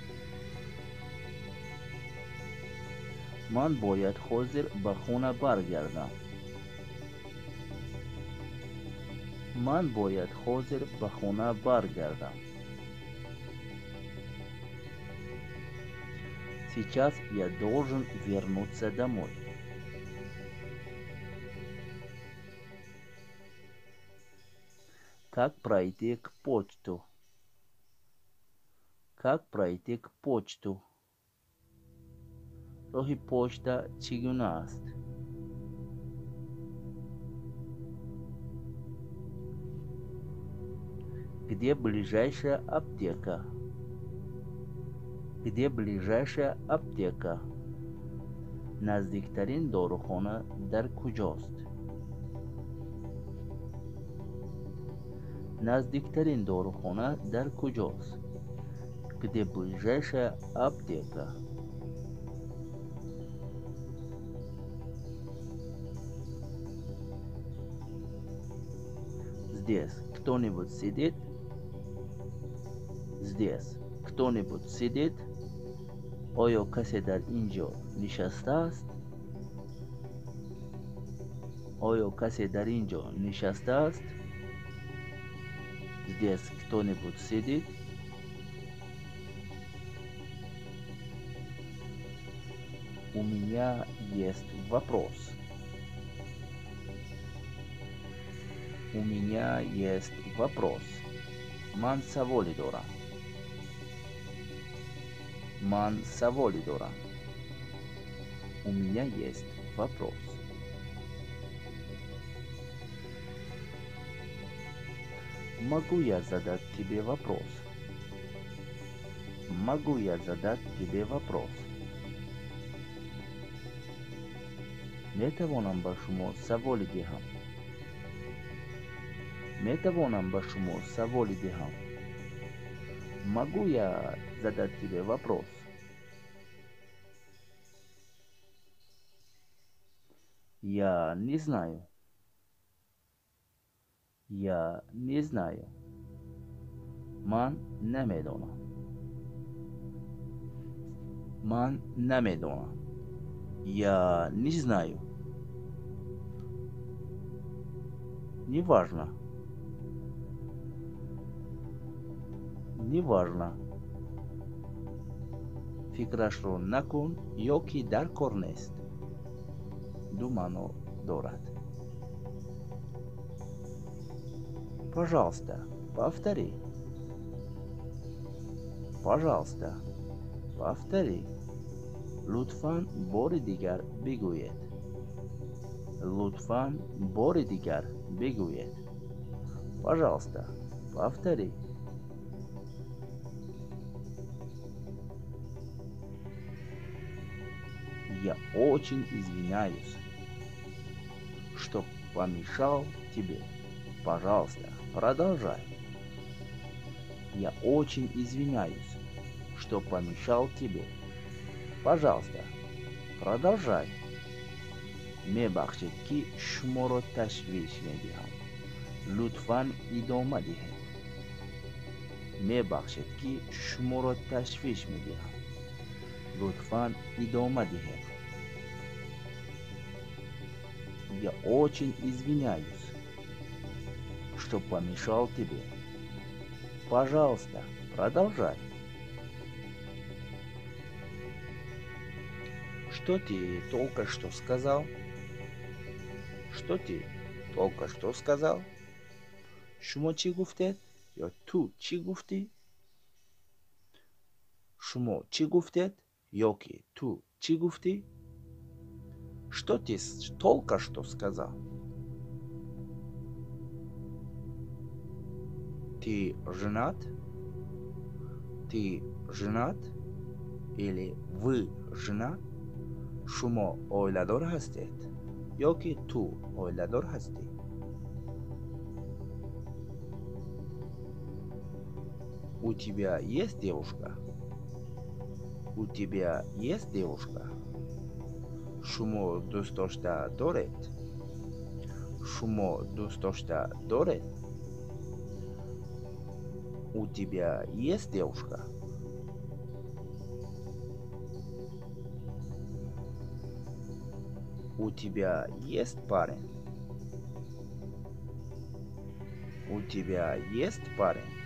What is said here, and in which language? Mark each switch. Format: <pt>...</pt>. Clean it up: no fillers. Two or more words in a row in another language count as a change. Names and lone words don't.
<tg>Ман бояд ҳозир ба хона баргардам. Ман бояд ҳозир ба хона баргардам.</tg> <ru>Сейчас я должен вернуться домой. Как пройти к почту? Как пройти к почту?</ru> <tg>роҳи почта чӣ гуна аст?</tg> <ru>Где ближайшая аптека? Где ближайшая аптека?</ru> <tg>Наздиктарин дорухона дар куҷост? Наздиктарин дорухона дар куҷост?</tg> <ru>Где ближайшая аптека? Здесь кто-нибудь сидит? Здесь кто-нибудь сидит?</ru> <tg>оё касе дар ин ҷо нишастааст? оё касе дар ин ҷо нишастааст?</tg> <ru>Здесь кто-нибудь сидит? У меня есть вопрос. У меня есть вопрос.</ru> <tg>Ман саволи дорам. Ман саволи дорам.</tg> <ru>У меня есть вопрос. Могу я задать тебе вопрос? Могу я задать тебе вопрос?</ru> <tg>метавонам ба шумо саволи диҳам. метавонам ба шумо саволи диҳам.</tg> <ru>Могу я задать тебе вопрос? Я не знаю. Я не знаю.</ru> <tg>Ман намедонам. Ман намедонам.</tg> <ru>Я не знаю. Неважно. Неважно.</ru> <tg>Фикрашро накун, ёки дар кор нест. Ду маъно дорад.</tg> <ru>Пожалуйста, повтори. Пожалуйста, повтори.</ru> <tg>лутфан бори дигар бигӯед. лутфан бори дигар бигӯед.</tg> <ru>Пожалуйста, повтори. Я очень извиняюсь, что помешал тебе. Пожалуйста, продолжай. Я очень извиняюсь, что помешал тебе. Пожалуйста, продолжай.</ru> <tg>мебахшед ки шуморо ташвиш медиҳам. лутфан идома диҳед. мебахшед ки шуморо ташвиш медиҳам. лутфан идома диҳед.</tg> <ru>Я очень извиняюсь, что помешал тебе. Пожалуйста, продолжай. Что ты только что сказал? Что ты только что сказал?</ru> <tg>Шумо чӣ гуфтед? Ё ту чӣ гуфтӣ? Шумо чӣ гуфтед? Ё ки ту чӣ гуфтӣ?</tg> <ru>Что ты только что сказал? Ты женат? Ты женат? Или вы женат?</ru> <tg>шумо оиладор ҳастед ё ки ту оиладор ҳастӣ?</tg> <ru>У тебя есть девушка? У тебя есть девушка?</ru> <tg>шумо дӯст дошта доред? шумо дӯст дошта доред?</tg> <ru>У тебя есть девушка? У тебя есть парень? У тебя есть парень?</ru>